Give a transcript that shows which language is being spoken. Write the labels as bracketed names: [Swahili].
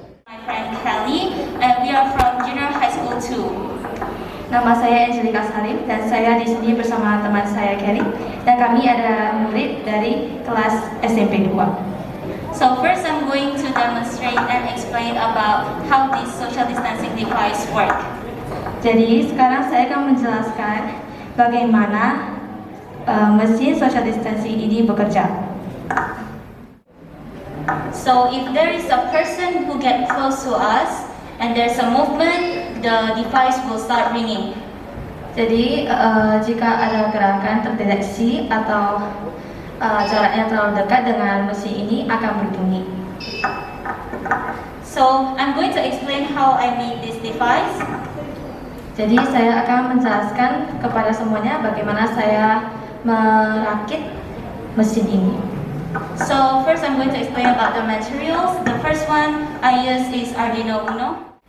[English] My friend Kelly, and we are from Junior High School 2. [Indonesian] Nama saya Angelika Salim dan saya di sini bersama teman saya Kelly dan kami ada murid dari kelas SMP 2. [English] So first I'm going to demonstrate and explain about how this social distancing device work. [Indonesian] Jadi sekarang saya akan menjelaskan bagaimana mesin social distancing ini bekerja. [English] So if there is a person who get close to us and there's a movement, the device will start ringing. [Indonesian] Jadi jika ada gerakan terdeteksi atau jaraknya terlalu dekat dengan mesin ini akan berbunyi. [English] So I'm going to explain how I made this device. [Indonesian] Jadi saya akan menjelaskan kepada semuanya bagaimana saya merakit mesin ini. [English] So first I'm going to explain about the materials. The first one I use is Arduino Uno.